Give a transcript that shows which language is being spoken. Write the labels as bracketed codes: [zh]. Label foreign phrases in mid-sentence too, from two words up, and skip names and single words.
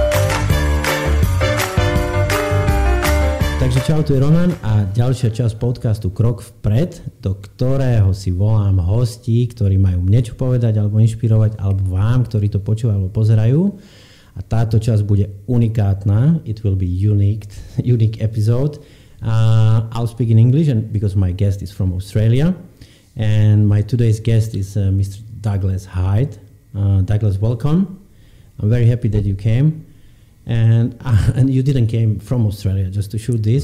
[sk] Takže čau, tu je Roman a ďalšia časť podcastu Krok vpred, do ktorého si volám hostí, ktorí majú niečo povedať alebo inšpirovať, alebo vám, ktorí to počúvajú alebo pozerajú. A táto časť bude unikátna. [en] It will be unique episode. I'll speak in English and because my guest is from Australia. And my today's guest is Mr. Douglas Hyde. Douglas, welcome. I'm very happy that you came. And you didn't came from Australia just to shoot this.